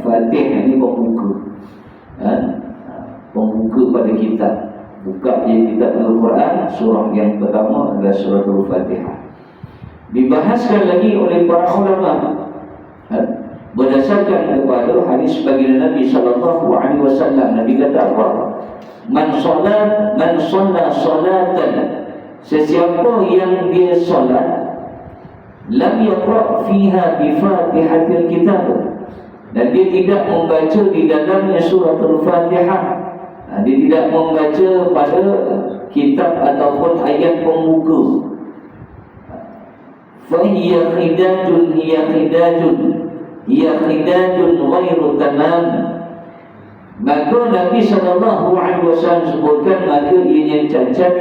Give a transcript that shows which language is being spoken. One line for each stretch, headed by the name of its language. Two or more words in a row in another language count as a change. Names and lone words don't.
Malay: Fatihah ini pembuka, pembuka pada kitab. Buka je kitab Al-Quran, surah yang pertama adalah surah Al-Fatihah. dibahaskan lagi oleh para ulama berdasarkan kepada hadis baginda Nabi
Arabic: صلى الله عليه وسلم.
Malay: Nabi kata apa?
Arabic: من صلى صلاة,
Malay: sesiapa yang dia solat,
Arabic: لم يقرأ فيها بفاتحة الكتاب,
Malay: dan dia tidak membaca di dalamnya suratul Fatihah, dia tidak membaca pada kitab ataupun ayat pembuka,
Arabic: فهي خداج غير تمام,
Malay: maka Nabi SAW sebutkan maka ianya cacat.